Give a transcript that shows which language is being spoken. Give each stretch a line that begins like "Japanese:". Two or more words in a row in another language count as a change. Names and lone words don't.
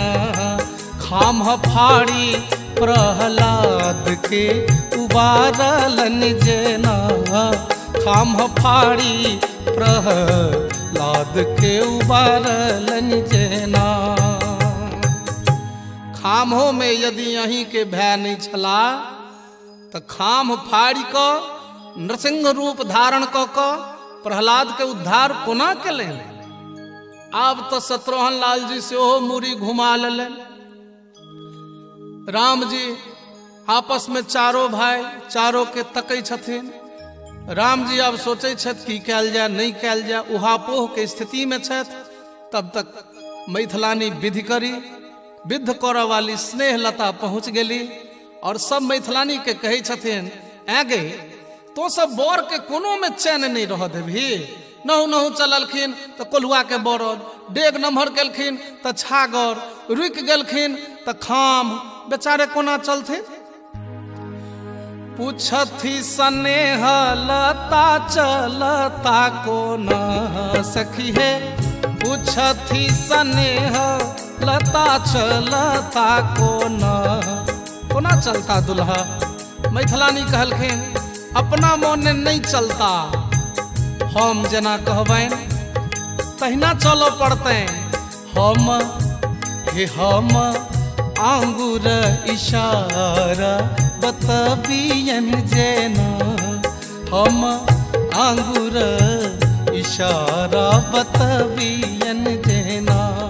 Maithili: खाम फाड़ी प्रहलाद के उबारलन जेना खाम फाड़ी प्रहलाद के उबारलन जेना। खामो में यदि अहीं के भय नहीं छला तो खाम फाड़ी क नृसिंह रूप धारण क प्रहलाद के उद्धार कोना केलनि। आब तो शत्रुघ्न लाल जी से मूरी घुमा लेलन। राम जी आपस में चारों भाई चारों के तकै छथिन। राम जी अब सोचे छथि की कैल जाए नहीं कैल जाए, उहापोह के स्थिति में छथि। तब तक मैथिलानी विधि करी विद्ध करऽ वाली स्नेह लता पहुँच गेली और सब मैथिलानी के कहै छथिन आगे तो सब बर के कोनो में चैन नहीं रह देभी। नहु नहु चललखिन तो कोल्हुआ के बरद, डेग नम्हर केलखिन तो छागर, रुकि गेलखिन तो खाम, बेचारे कोना चलथिन। पूछथि स्नेह लता चलता कोना सखी है, पूछथि स्नेह लता चलता कोना कोना चलता दुल्हा। मैथिलानी कहलखिन अपना मोने नहीं चलता, हम जेना कहबैन तहिना चलो पड़ते। हम आंगुर इशारा बतबियन जेना हम आंगुर इशारा बतबियन जेना।